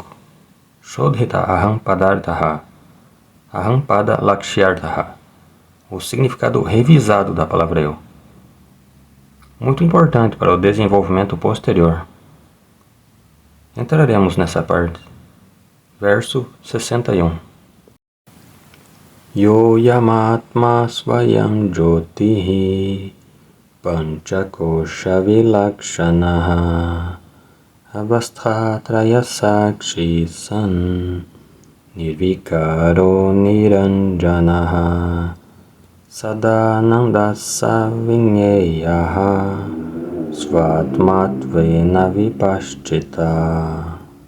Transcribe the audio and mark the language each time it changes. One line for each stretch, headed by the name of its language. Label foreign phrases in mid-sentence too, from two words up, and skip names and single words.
Sanskrit: शोधित अहं पदार्थः, अहं पद लक्ष्यार्थः,
Portuguese: o significado revisado da palavra eu. Muito importante para o desenvolvimento posterior. Entraremos nessa parte. Verso 61.
Sanskrit: यो यमात्मा स्वयं ज्योतिः पञ्चकोश विलक्षणः अवस्थात्रय साक्षी सन् निर्विकारो निरञ्जनः सदानन्दः स विज्ञेयः स्वात्मत्वेन विपश्चिता.